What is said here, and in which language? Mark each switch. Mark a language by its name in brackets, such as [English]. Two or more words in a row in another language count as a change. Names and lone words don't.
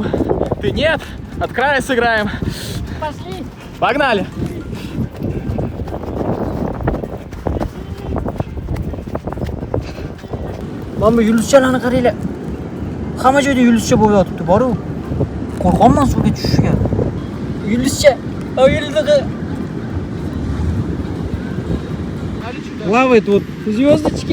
[Russian] Ты нет? От края сыграем. Пошли. Погнали. [Uzbek] Mana bu yulduzchalarni qaranglar. Hamma joyda yulduzcha bo'lib yotibdi, boru. Qo'rqonman suvga tushishga. Yulduzcha, yulduzcha. [Russian] Плавает вот звездочки.